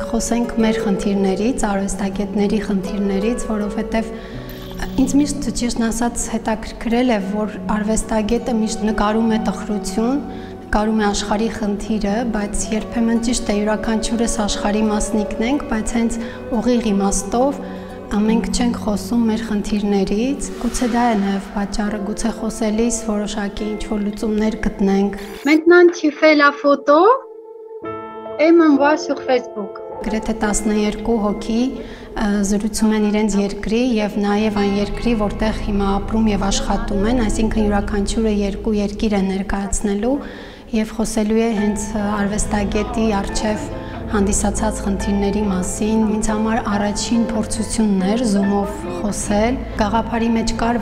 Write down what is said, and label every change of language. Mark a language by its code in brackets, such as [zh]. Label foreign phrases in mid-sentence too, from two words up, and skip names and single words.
[hy] խոսենք մեր խնդիրներից, արվեստագետների խնդիրներից, որովհետեւ ինձ միշտ ճիշտն ասած հետաքրքրել է, որ արվեստագետը միշտ նկարում է տխրություն, նկարում է աշխարհի խնդիրը, բայց երբեմն ճիշտ է յուրաքանչյուրս աշխարհի մասնիկն ենք, բայց հենց ուղիղ իմաստով մենք չենք խոսում մեր խնդիրներից, գուցե դա է նաև պատճառը, գուցե խոսելիս որոշակի ինչ-որ լուծումներ գտնենք։ [fr] Maintenant tu fais la photo et m'envoie sur Facebook. [hy] Գրեթե 12 հոգի զրուցում են իրենց երկրի եւ նաեւ այն երկրի, որտեղ հիմա ապրում եւ աշխատում են, այսինքն յուրաքանչյուրը երկու երկիր է ներկայացնելու եւ խոսելու է հենց արվեստագետի արչեւ հանդիսացած խնդիրների մասին։ Ինձ համար առաջին փորձությունն էր Zoom-ով խոսել։ Գաղափարի մեջ կար,